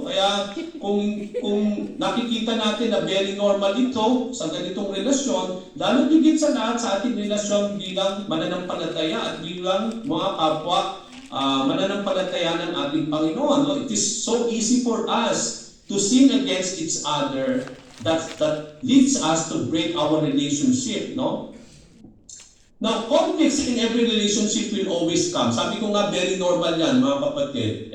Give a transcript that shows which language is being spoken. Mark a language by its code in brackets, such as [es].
[tl] Kaya kung nakikita natin na very normal ito sa ganitong relasyon, lalo tigit sa lahat sa ating relasyon bilang mananampalataya at bilang mga kapwa mananampalataya ng ating Panginoon. No? [en] It is so easy for us to sin against each other that leads us to break our relationship, no? Now, conflicts in every relationship will always come. [tl] Sabi ko nga, very normal yan, mga kapatid.